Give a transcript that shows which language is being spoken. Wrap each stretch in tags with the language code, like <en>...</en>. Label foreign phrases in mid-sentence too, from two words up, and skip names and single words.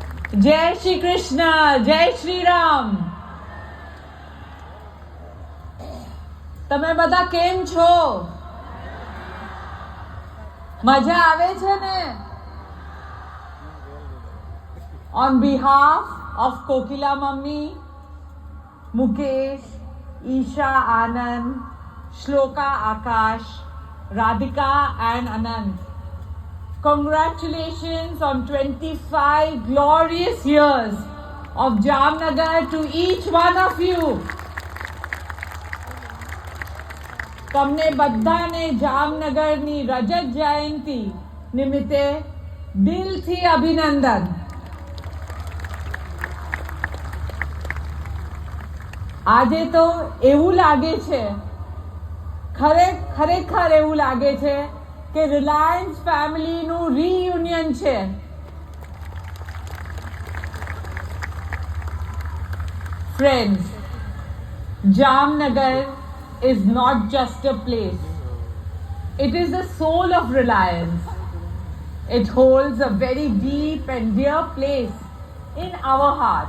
<hi>जय श्री कृष्ण, जय श्री राम।</hi> <gu>તમે બધા કેમ છો? મજા આવે છે ને?</gu> <en>On behalf of Kokila Mummy, Mukesh, Isha Anand, Shloka Akash, Radhika and Anand, congratulations on 25 glorious years of Jamnagar to each one of you.</en> <gu>તમને બધાને જામનગરની રજત જયંતિ નિમિત્તે દિલથી અભિનંદન. આજે તો એવું લાગે છે, ખરેખર એવું લાગે છે કે રિલાયન્સ</gu> <en>familyનું reunion</en> <gu>છે.</gu> <en>Friends, Jamnagar is not just a place. It is the soul of Reliance. It holds a very deep and dear place in our hearts.</en>